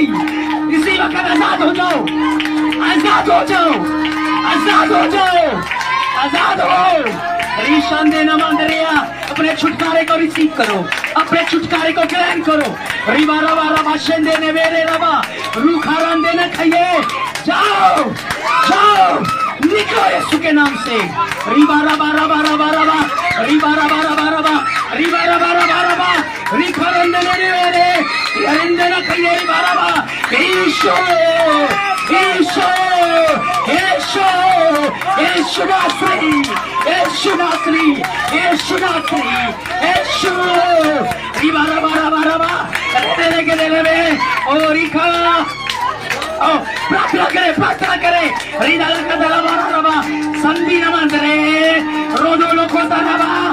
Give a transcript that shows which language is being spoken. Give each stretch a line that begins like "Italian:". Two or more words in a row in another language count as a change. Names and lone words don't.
Hindi: इसी वक्त आजाद हो जाओ। रीशान देना मांदरिया अपने छुटकारे को रिसीव करो, अपने छुटकारे को ग्रहण करो। रिबारा बारा भाषण देने मेरे रबा रूखारान देने खाइए। जाओ निकलो यीशु के नाम से। रिबारा बारा बारा बारा बा रिबारा बारा बारा बा रिबारा बारा बारा बा रिखारान देने मेरे यरिंदे न खाइए। रिबारा बा यीशु नासरी रिबारा बारा बारा बा रेले के देले में और रिखा प्रार्थना करे रिदाला का दला बारा बा संधि न मंदरे रोदो लोको तनाबा।